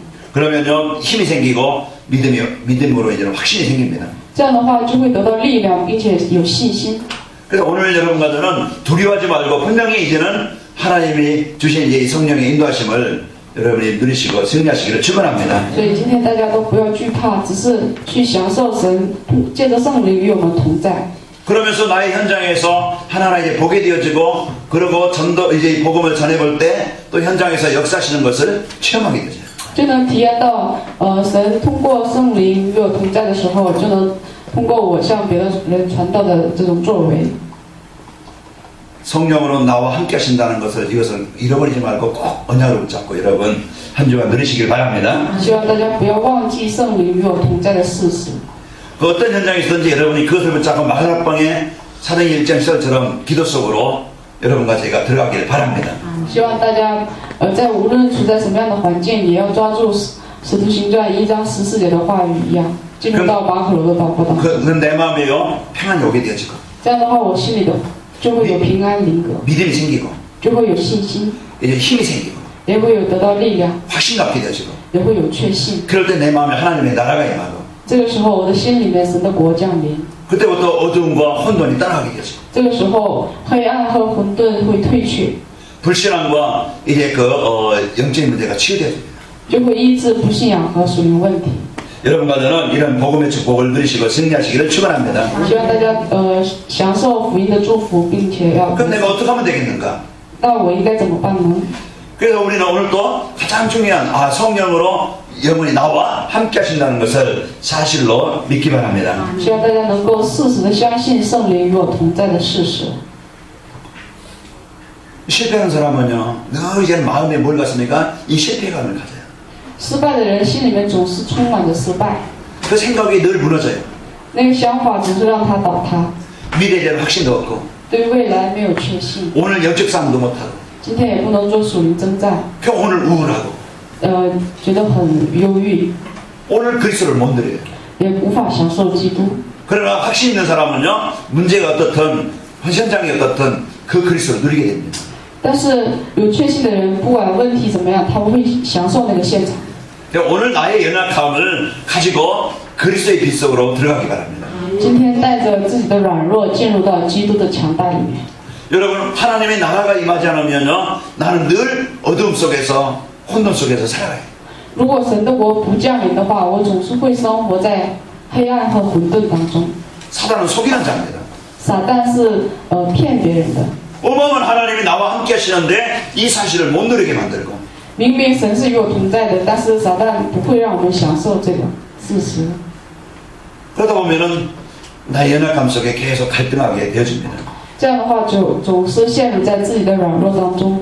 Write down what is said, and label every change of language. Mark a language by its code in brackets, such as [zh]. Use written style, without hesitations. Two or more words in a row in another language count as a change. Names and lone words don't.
[ko] 그러면요, 힘이 생기고 믿음으로 이제 확신이 생깁니다. [zh] 这样的话就会得到力量，并且有信心。 [ko] 그래서 오늘 여러분과 저는 두려워하지 말고 분명히 이제는 하나님이 주신 이제 이 성령의 인도하심을 여러분이 누리시고 승리하시기를 축원합니다. [zh] 所以今天大家都不要惧怕，只是去享受神借着圣灵与我们同在。 [ko] 그러면서 나의 현장에서 하나하나 이제 보게 되어지고, 그리고 전도 이제 이 복음을 전해볼 때 또 현장에서 역사하시는 것을 체험하게 되죠. [zh] 就能体验到，神通过圣灵与我同在的时候，就能通过我向别的人传道的这种作为。 [ko] 성령으로 나와 함께 하신다는 것을, 이것을 잃어버리지 말고 꼭 언약을 붙잡고 여러분 한 주간 누리시길 바랍니다. [zh] 希望大家不要忘记圣灵与我同在的事实。 [ko] 그 어떤 현장에 있든지 여러분이 그것을 붙잡고 마가다락방의 사도행전 1장 10절처럼 기도 속으로 여러분과 제가 들어가기를 바랍니다. [zh] 希望大家，在无论处在什么样的环境，也要抓住使徒行传1章14节的话语一样，进入到马可楼的祷告当中。 [ko] 그건 내 마음에요, 평안이 오게 되어지고, [zh] 这样的话，我心里的就会有平安灵格， [ko] 믿음이 생기고, [zh] 就会有信心， [ko] 이제 힘이 생기고, [zh] 也会有得到力量， [ko] 확신 갖게 되어지고, [zh] 也会有确信。 [ko] 그럴 때 내 마음에 하나님의 나라가 임하고, [zh] 这个时候，我的心里面神的国降临。 [ko] 그때부터 어두움과 혼돈이 떠나가게 되어지고, [zh] 这个时候，黑暗和混沌会退去， [ko] 불신앙과 이제 영적인 문제가 치유되어집니다. [zh] 就会医治不信仰和属灵问题。 [ko] 여러분과 저는 이런 복음의 축복을 누리시고 승리하시기를 축원합니다. [zh] 希望大家享受福音的祝福，并且要。 [ko] 그럼 내가 어떻게 하면 되겠는가? [zh] 那我应该怎么办呢？ [ko] 그래서 우리는 오늘 또 가장 중요한 성령으로 영원히 나와 함께 하신다는 것을 사실로 믿기 바랍니다. [zh] 希望大家能够事实的相信圣灵与我同在的事实。 [ko] 실패하는 사람은요, 늘 이제 마음에 뭘 갖습니까? 이 실패감을 가져요. [zh] 失败的人心里面总是充满着失败， [ko] 그 생각이 늘 무너져요. [zh] 那个想法只是让他倒塌， [ko] 미래에 대한 확신도 없고, [zh] 对未来没有确信， [ko] 오늘 영적 싸움도 못하고, [zh] 今天也不能做属灵征战， [ko] 그 오늘 우울하고, [zh] 觉得很忧郁， [ko] 오늘 그리스도를 못 누려요. [zh] 也无法享受基督。 [ko] 그러나 확신 있는 사람은요, 문제가 어떻든 현장이 어떻든 그 그리스도를 누리게 됩니다. [zh] 但是有确信的人，不管问题怎么样，他们会享受那个现场。 [ko] 오늘 나의 연약함을 가지고 그리스도의 빛 속으로 들어가기 바랍니다. [zh] 今天带着自己的软弱进入到基督的强大里面。 [ko] 여러분, 하나님의 나라가 임하지 않으면요, 나는 늘 어두움 속에서 혼돈 속에서 살아가요. [zh] 如果神的国不降临的话，我总是会生活在黑暗和混沌当中。 [ko] 사단은 속이는 자입니다. [zh] 撒旦是骗别人的。 [ko] 어마어마한 하나님이 나와 함께 하시는데 이 사실을 못 누리게 만들고, [zh] 明明神是与我同在的，但是撒旦不会让我们享受这个事实。 [ko] 그러다 보면은 나의 연약함 속에 계속 갈등하게 되어집니다. [zh] 这样的话就总是陷入在自己的软弱当中。